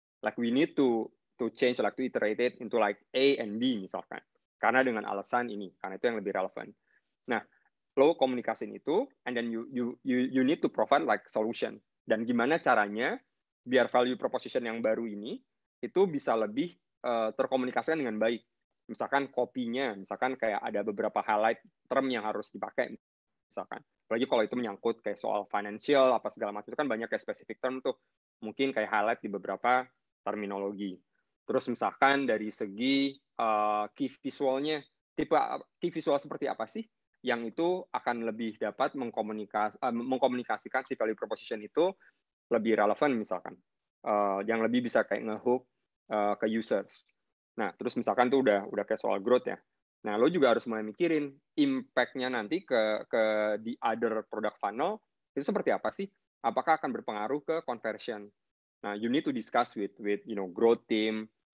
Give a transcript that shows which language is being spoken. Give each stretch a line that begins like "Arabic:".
English: Like we need to change, like to iterate it into like A and B
Indonesian: misalkan. Karena dengan alasan ini, karena itu yang lebih relevan. Nah, lo komunikasiin itu,
English: and then you need to provide like solution.
Indonesian: Dan gimana caranya biar value proposition yang baru ini itu bisa lebih terkomunikasikan dengan baik. Misalkan kopinya, misalkan kayak ada beberapa highlight term yang harus dipakai, misalkan. Apalagi kalau itu menyangkut kayak soal financial, apa segala macam, itu kan banyak kayak specific term tuh. Mungkin kayak highlight di beberapa terminologi. Terus misalkan dari segi key visualnya, tipe key visual seperti apa sih yang itu akan lebih dapat mengkomunikasikan si value proposition itu lebih relevan misalkan. Yang lebih bisa kayak nge-hook ke users. Nah, terus misalkan tuh udah kayak soal growth ya. Nah, lo juga harus mulai mikirin impact-nya nanti ke
English: the other product funnel
Indonesian: itu seperti apa sih? Apakah akan berpengaruh ke conversion?
English: Nah, you need to discuss with growth team.